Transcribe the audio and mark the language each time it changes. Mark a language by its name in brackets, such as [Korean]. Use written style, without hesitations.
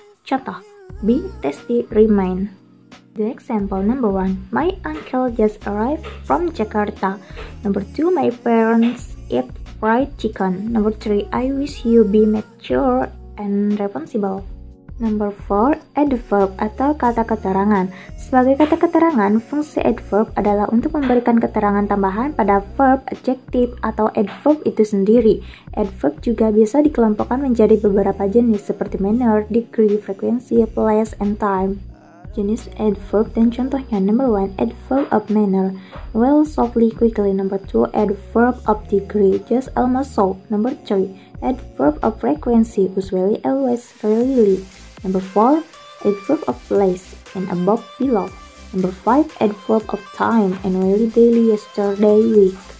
[Indonesian] Contoh, [English] be, tasty, remain. The example number 1, my uncle just arrived from Jakarta. Number 2, my parents eat fried chicken. Number 3, I wish you be mature and responsible. Number 4, [Indonesian] adverb atau kata keterangan. Sebagai kata keterangan, fungsi adverb adalah untuk memberikan keterangan tambahan pada verb, adjective, atau adverb itu sendiri. Adverb juga bisa dikelompokkan menjadi beberapa jenis seperti manner, degree, frequency, place, and time. Jenis adverb dan contohnya. [English] Number 1, adverb of manner, well, softly, quickly. Number 2, adverb of degree, just, almost, so. Number 3, adverb of frequency, usually, always, rarely. Number 4, adverb of place, and above, below. Number 5, adverb of time, annually, daily, yesterday, week.